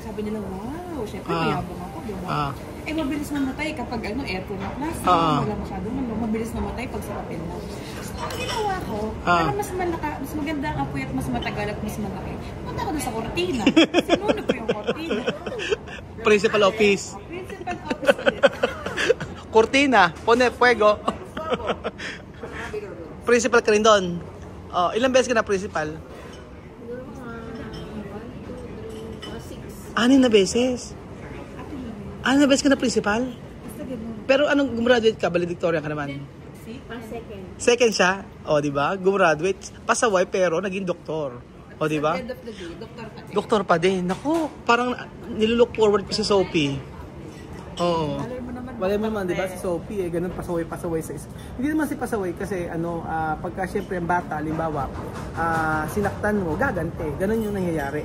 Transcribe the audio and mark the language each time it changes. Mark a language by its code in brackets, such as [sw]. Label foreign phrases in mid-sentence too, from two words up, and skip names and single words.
[tl] Sabi nila, wow, syempre mayabang ako, di ba? Mabilis mamatay kapag aircon na klase, wala masyadong mabilis mamatay pag sa papel na. So, ang ginawa ko, para mas maganda ang apoy at mas matagal at mas malaki, punta ko doon sa kortina. Sinunog ko yung kortina. [en] Principal office. Principal office ulit. [es] Cortina, pone, fuego. [tl] Principal ka rin doon. Oh, ilang beses ka na principal? 6 na beses. 6 na beses ka na principal? Pero anong gumraduate ka? Valedictorian ka naman? Second. Second siya? O, di ba? Gumraduate. Pasaway pero naging doktor. O, di ba? [en] End of the day, [tl] doktor pa din. Doktor pa din. Naku, parang [en] nilulook forward [tl] ko si Sophie. Oo. Wala mo naman, di ba, si Sophie, ganun, pasaway sa isip. Hindi naman si pasaway kasi, pagka syempre ang bata, halimbawa, sinaktan mo, gagante. Ganun yung nangyayari.